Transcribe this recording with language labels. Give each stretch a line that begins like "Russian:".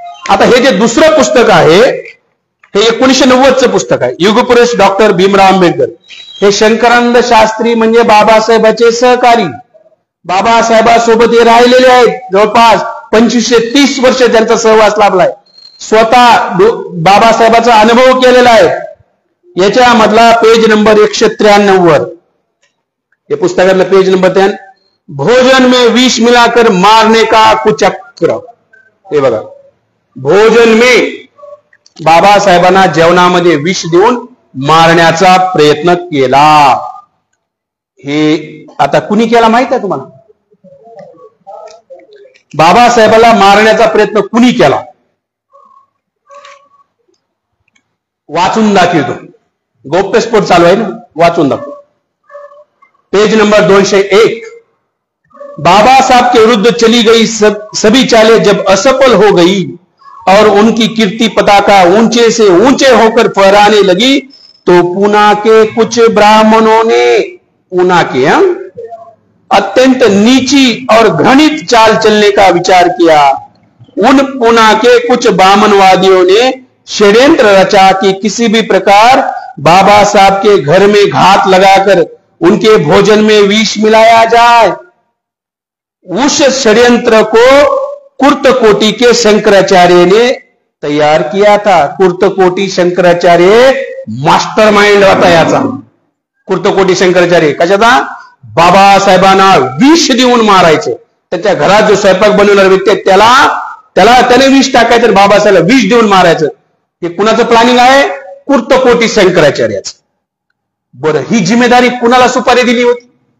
Marathi: आता हे जे दुसरं पुस्तक आहे हे 1990चं पुस्तक आहे. युगपुरुष डॉक्टर भीमराव आंबेडकर. हे शंकरानंद शास्त्री म्हणजे बाबासाहेबांचे सहकारी. बाबासाहेबांसोबत हे राहिलेले आहेत. जवळपास 25-30 वर्ष त्यांचा सहवास लाभलाय. स्वतः बाबासाहेबांचा अनुभव केलेला आहे. याच्यामधला पेज नंबर 193 वर, हे पुस्तकातला पेज नंबर 10,
Hindi: भोजन में विष मिलाकर मारने का कुचक्र.
Marathi: हे बघा,
Hindi: भोजन में
Marathi: बाबासाहेबांना जेवणामध्ये विष देऊन मारण्याचा प्रयत्न केला. हे आता कुणी केला माहित आहे तुम्हाला? बाबासाहेबाला मारण्याचा प्रयत्न कुणी केला? वाचून दाखवतो. गौप्यस्फोट चालू आहे ना, वाचून दाखव. Page number 201.
Hindi: बाबा साहब के विरुद्ध चली गई सभी चालें जब असफल हो गई और उनकी कीर्ति पताका ऊंचे से ऊंचे होकर फहराने लगी तो पूना के कुछ ब्राह्मणों ने, पूना के अत्यंत नीची और घृणित चाल चलने का विचार किया. उन पूना के कुछ ब्राह्मणवादियों ने षड्यंत्र रचा कि किसी भी प्रकार बाबा साहब के घर में घात लगाकर उनके भोजन में विष मिलाया जाए. उस षड्यंत्र को कुर्तकोटी के शंकराचार्य ने तैयार किया था.
Marathi: कुर्तकोटी शंकराचार्य मास्टरमाइंड होता याचा. कुर्तकोटी शंकराचार्य कशाचा? बाबासाहेबांना विष देऊन मारायचे. त्याच्या घरात जो स्वयंपाक बनवणारा व्यक्ती आहे त्याने विष टाकायचं, बाबासाहेबाला विष देऊन मारायचं. हे कुणाचं प्लॅनिंग आहे? कुर्तकोटी शंकराचार्याचं. बरं, ही जिम्मेदारी कुणाला सुपारी दिली होती?